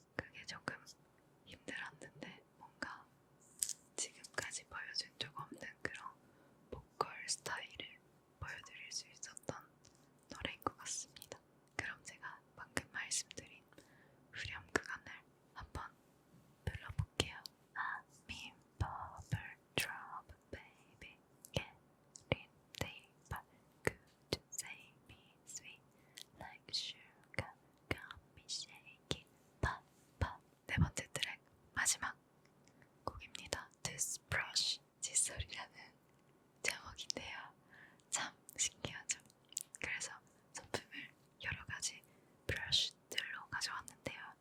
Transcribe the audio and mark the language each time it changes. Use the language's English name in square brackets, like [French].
[Korean] 그게 조금 힘들었는데 뭔가 지금까지 보여준 적 없는 그런 보컬 스타일을 보여드릴 수 있었던 노래인 것 같습니다. 그럼 제가 방금 말씀드린 후렴 구간을 한번 불러볼게요. [English] I'm in bubble trouble, baby. Getting deeper. Could you say me sweet like sugar? Got me shaking. Pop, pop. [Korean] 네 번째 트랙 마지막 곡입니다. Toothbrush, 칫솔이라는 제목인데요. 참 신기하죠? 그래서 소품을 여러 가지 브러쉬들로 가져왔는데요.